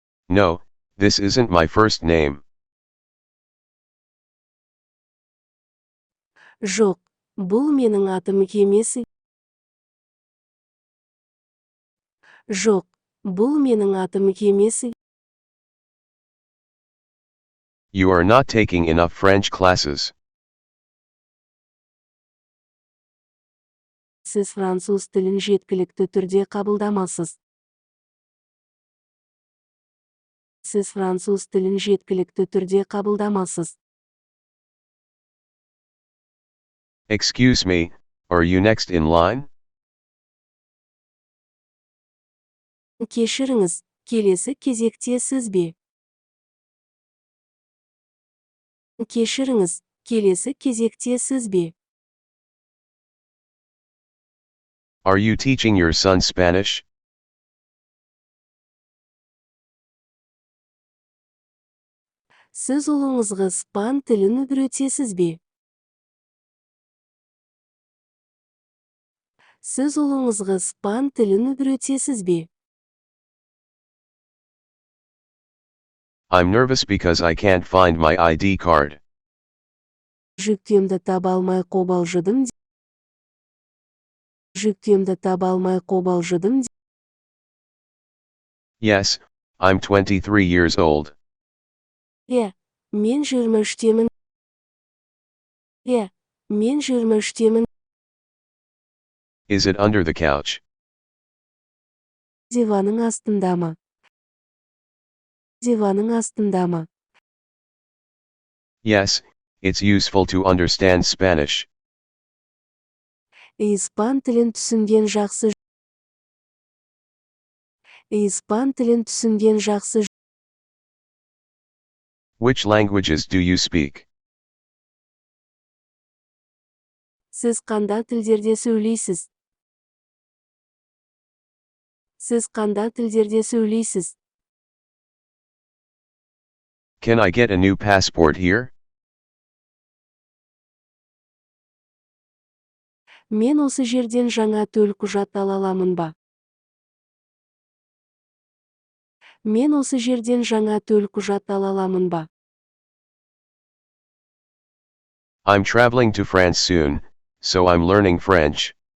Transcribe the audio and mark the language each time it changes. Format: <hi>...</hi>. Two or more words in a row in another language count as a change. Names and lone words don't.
<en>No, this isn't my first name.</en> <kk>Жоқ, бұл менің атым емес. Жоқ, бұл менің атым емес.</kk> <en>You are not taking enough French classes.</en> <kk>Сіз француз тілін жеткілікті түрде қабылдамасыз. Сіз француз тілін жеткілікті түрде қабылдамасыз.</kk> <en>Excuse me, are you next in line?</en> <kk>Кешіріңіз, келесі кезекте сіз бе? Кешіріңіз, келесі кезекте сіз бе?</kk> <en>Are you teaching your son Spanish?</en> <kk>Сіз ұлыңызға испан тілін үйретесіз бе? Сіз ұлыңызға испан тілін үйретесіз бе?</kk> <en>I'm nervous because I can't find my ID card.</en> <kk>Жүктемді таба алмай қобалжыдым. Жүктемді таба алмай қобалжыдым.</kk> <en>Yes, I'm 23 years old.</en> <kk>Мен 23-темін. Мен 23-темін.</kk> <en>Is it under the couch?</en> <kk>Диванның астындамы? Диванның астындамы?</kk> <en>Yes, it's useful to understand Spanish.</en> <kk>Испан тілін түсінген жақсы. Испан тілін түсінген жақсы.</kk> <en>Which languages do you speak?</en> <kk>Сіз қандай тілдерде сөйлейсіз? Сіз қандай тілдерде сөйлейсіз?</kk> <en>Can I get a new passport here?</en> <kk>Мен осы жерден жаңа төлқұжат ала аламын ба? Мен осы жерден жаңа төлқұжат ала аламын ба?</kk> <en>I'm traveling to France soon, so I'm learning French.</en>